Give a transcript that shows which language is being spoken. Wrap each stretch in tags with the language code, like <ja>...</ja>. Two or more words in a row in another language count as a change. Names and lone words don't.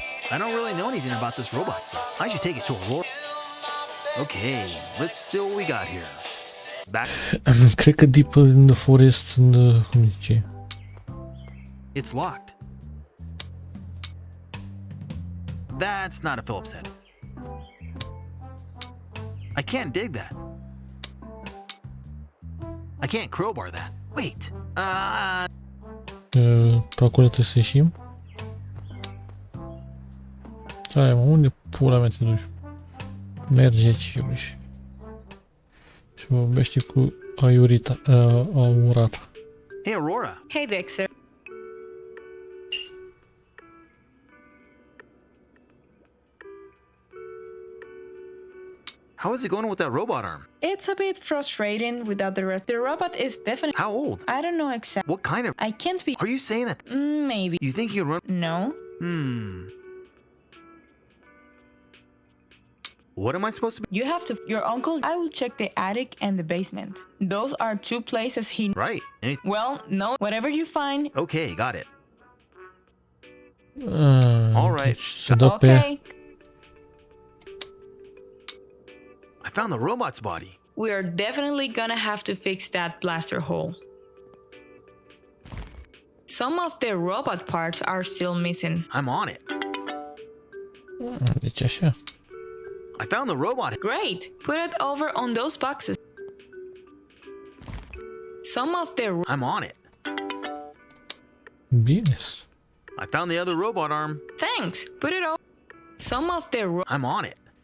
<en>I don't really know anything about this robot stuff. I should take it to Aurora. Okay, let's see what we got here. Back.</en> <ro>Cred că</ro> <en>deep in the forest,</en> <ro>cum zice?</ro> <en>It's locked. That's not a Phillips head. I can't dig that. I can't crowbar that. Wait.</en> <ro>Pe acolo trebuie să ieșim. Hai mă, unde pula mea te duci? Merge aici, iubiși. Și vorbește cu Aurata.</ro> <en>Hey, Aurora. Hey, Dexter. How is it going with that robot arm? It's a bit frustrating without the rest. The robot is definitely... How old? I don't know exactly. What kind of... I can't be... Are you saying that... Maybe. You think you can run... No. What am I supposed to be... You have to... Your uncle... I will check the attic and the basement. Those are two places he... Right. Well, no. Whatever you find... Okay, got it. All right.</en> <ro>Se dă pe...</ro> <en>Okay. I found the robot's body. We are definitely gonna have to fix that blaster hole. Some of the robot parts are still missing. I'm on it.</en> <ro>Deci așa.</ro> <en>I found the robot. Great! Put it over on those boxes. Some of the... I'm on it.</en> <ro>Bine.</ro> <en>I found the other robot arm. Thanks! Put it over... Some of the... I'm on it.</en>